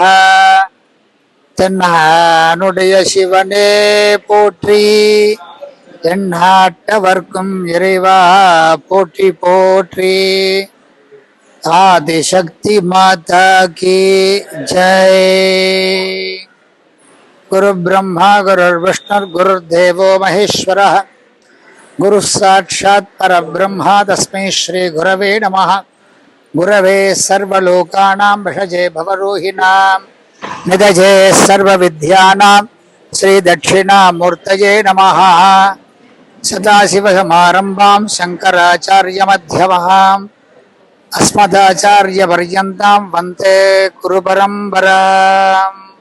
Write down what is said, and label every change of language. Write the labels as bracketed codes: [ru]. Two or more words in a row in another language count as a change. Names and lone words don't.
[ta] தென்னானுடைய சிவனே போற்றி, எந்நாட்டவர்க்கும் இறைவா போற்றி போற்றி. [hi] आदिशक्ति माता की जय. [sa] गुरु ब्रह्मा गुरुर् विष्णुर् गुरुर् देवो महेश्वरः. गुरु साक्षात् परब्रह्म तस्मै श्री गुरवे नमः. गुरवे सर्वलोकानां भिषजे भवरोगिणाम् निधये सर्व विद्यानां श्री दक्षिणामूर्तये नमः. सदाशिवसमारम्भां शङ्कराचार्य मध्यमाम् अस्मदाचार्य पर्यन्तां वन्दे गुरु परम्पराम्.